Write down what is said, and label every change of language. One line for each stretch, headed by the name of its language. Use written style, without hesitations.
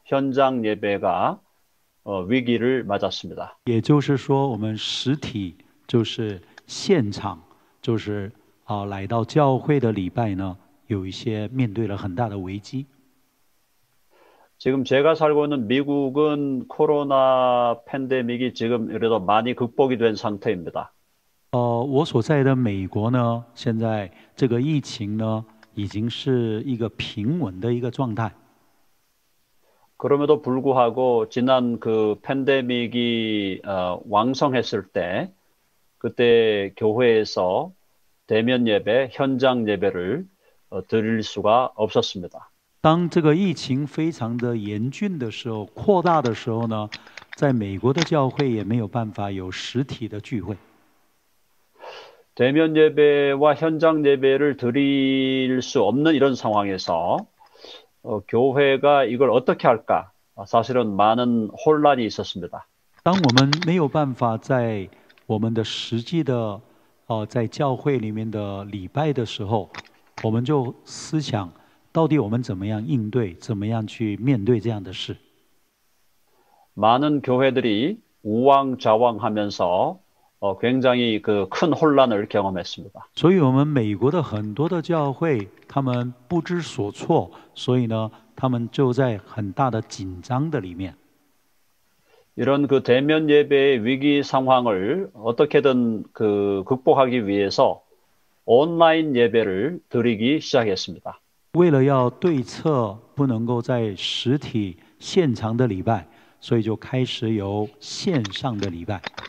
Korean: 현장 예배가 위기를 맞았습니다.
Chinese: 也就是说，我们实体就是现场，就是来到教会的礼拜呢，有一些面对了很大的危机。
Korean: 지금 제가 살고 있는 미국은 코로나 팬데믹이 지금 그래도 많이 극복이 된 상태입니다.
Chinese: 我所在的美国呢，现在这个疫情呢，已经是一个平稳的一个状态。
Korean: 그럼에도 불구하고 지난 팬데믹이 왕성했을 때 그때 교회에서 대면 예배, 현장 예배를 드릴 수가 없었습니다.
Chinese: 当这个疫情非常的严峻的时候，扩大的时候呢，在美国的教会也没有办法有实体的聚会。
Korean: 대면 예배와 현장 예배를 드릴 수 없는 이런 상황에서 교회가 이걸 어떻게 할까? 사실은 많은 혼란이 있었습니다.
Chinese: 当我们没有办法在我们的实际的在教会里面的礼拜的时候，我们就思想。到底我们怎么样应对，怎么样去面对这样的事？
Korean: 많은 교회들이 우왕좌왕하면서 굉장히 큰 혼란을 경험했습니다.
Chinese: 所以，我们美国的很多的教会，他们不知所措，所以呢，他们就在很大的紧张的里面。
Korean: 이런 대면 예배의 위기 상황을 어떻게든 극복하기 위해서 온라인 예배를 드리기 시작했습니다.
Chinese: 为了要对策不能够在实体现场的礼拜，所以就开始有线上的礼拜。